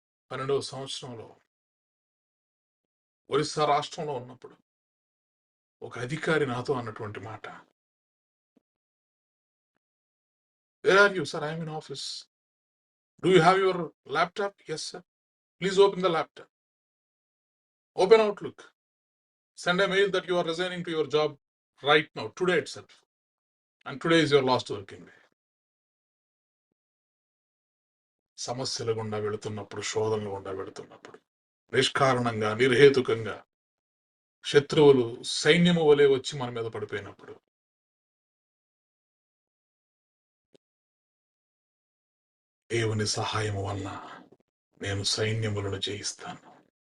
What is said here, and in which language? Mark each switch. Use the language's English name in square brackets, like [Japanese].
[Telugu] 2012వ సంవత్సరంలో ఒరిస్సా రాష్ట్రంలో ఉన్నప్పుడు ఒక అధికారి నాతో అన్నటువంటి మాట, [English] Where are you sir? I'm in office. Do you have your laptop? Yes sir. Please open the laptop, open Outlook, send a mail that you are resigning to your job right now, today itself, and today is your last working day. [Telugu] సమస్యల గుండా వెళుతున్నప్పుడు, శోధనలు గుండా వెళుతున్నప్పుడు, నిష్కారణంగా, నిర్హేతుకంగా శత్రువులు సైన్యము వలె వచ్చి మన మీద పడిపోయినప్పుడు, దేవుని సహాయము వలన నేను సైన్యములను జయిస్తాను.